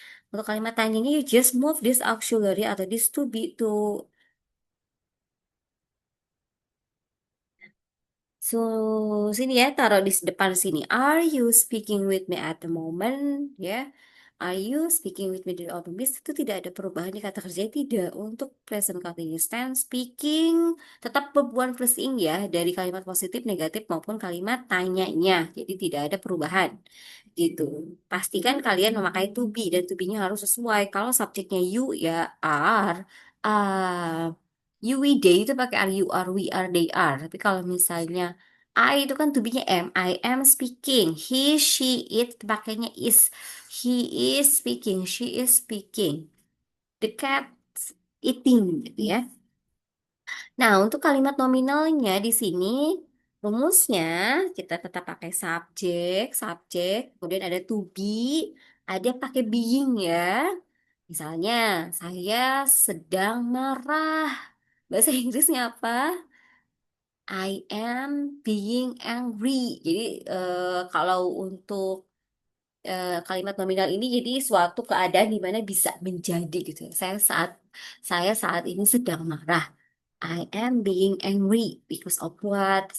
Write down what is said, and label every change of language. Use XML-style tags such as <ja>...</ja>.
<id>Untuk kalimat tanyanya,</id> <en>you just move this auxiliary atau this to be to So,</en> <id>sini ya, taruh di depan sini.</id> <en>Are you speaking with me at the moment? Ya, are you speaking with me di open bis?</en> <id>Itu tidak ada perubahan di kata kerja, tidak. Untuk present continuous tense, speaking tetap berbuat plus ing ya, dari kalimat positif, negatif maupun kalimat tanyanya. Jadi tidak ada perubahan. Gitu. Pastikan kalian memakai to be dan to be-nya harus sesuai. Kalau subjeknya you ya are. Ah, you, we, they itu pakai are,</id> <en>you are, we are, they are.</en> <id>Tapi kalau misalnya I itu kan to be-nya am. I am speaking. He, she, it pakainya is.</id> <en>He is speaking. She is speaking. The cat eating gitu ya.</en> <id>Nah, untuk kalimat nominalnya di sini rumusnya kita tetap pakai subjek, subjek, kemudian ada to be, ada pakai being ya. Misalnya, saya sedang marah. Bahasa Inggrisnya apa?</id> <en>I am being angry.</en> <id>Jadi kalau untuk kalimat nominal ini jadi suatu keadaan di mana bisa menjadi gitu ya. Saya saat ini sedang marah.</id> <en>I am being angry because of what?</en>